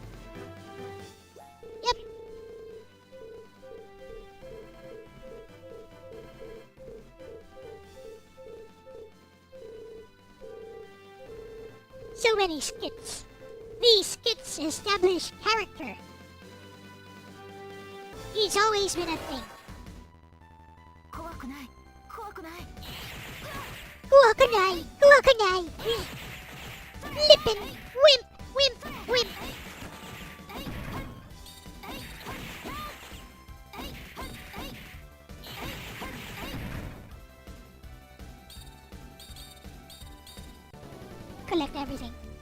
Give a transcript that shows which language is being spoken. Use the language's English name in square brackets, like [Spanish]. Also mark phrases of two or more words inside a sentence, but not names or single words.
[English] Yep. So many skits. These skits establish character. He's always been a thing. [Japanese] 怖くない怖くない Kuwakanai! Kuwakanai! [English] Lippin! Wimp! Wimp! Wimp! Collect everything.